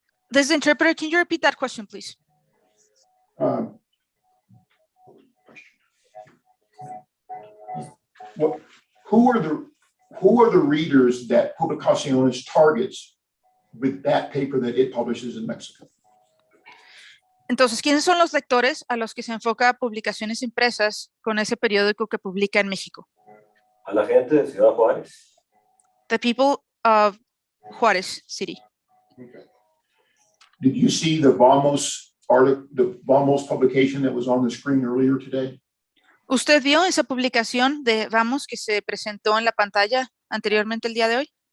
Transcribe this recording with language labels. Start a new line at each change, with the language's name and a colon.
English: This interpreter, can you repeat that question, please? Who are the readers that Publicaciones targets with that paper that it publishes in Mexico?
Spanish: Entonces, ¿quiénes son los lectores a los que se enfoca Publicaciones Impresas con ese periódico que publica en México? A la gente de Ciudad Juárez.
English: The people of Juarez City. Okay. Did you see the Vamos article, the Vamos publication that was on the screen earlier today?
Spanish: ¿Usted vio esa publicación de Vamos que se presentó en la pantalla anteriormente el día de hoy?